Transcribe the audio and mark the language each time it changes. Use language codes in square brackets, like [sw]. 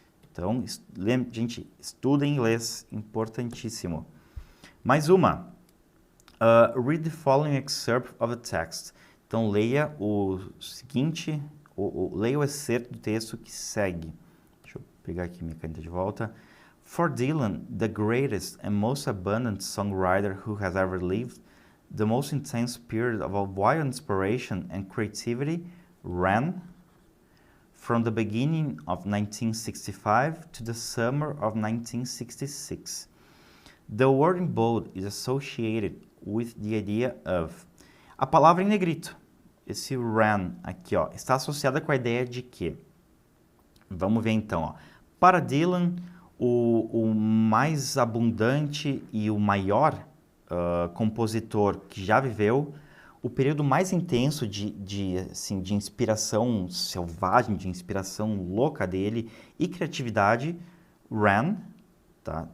[pt] Então, gente, estuda inglês, importantíssimo. Mais uma. [en] Read the following excerpt of a text. [pt] Então, leia o seguinte, leia o excerto do texto que segue. Deixa eu pegar aqui minha caneta de volta. [en] For Dylan, the greatest and most abundant songwriter who has ever lived, the most intense period of wild inspiration and creativity ran from the beginning of 1965 to the summer of 1966. The word in bold is associated with the idea of. [pt] A palavra em negrito, esse ran aqui, ó, está associada com a ideia de quê? Vamos ver então, ó. Para Dylan, o mais abundante e o maior compositor que já viveu, o período mais intenso de inspiração selvagem, de inspiração louca dele e criatividade, ran, tá?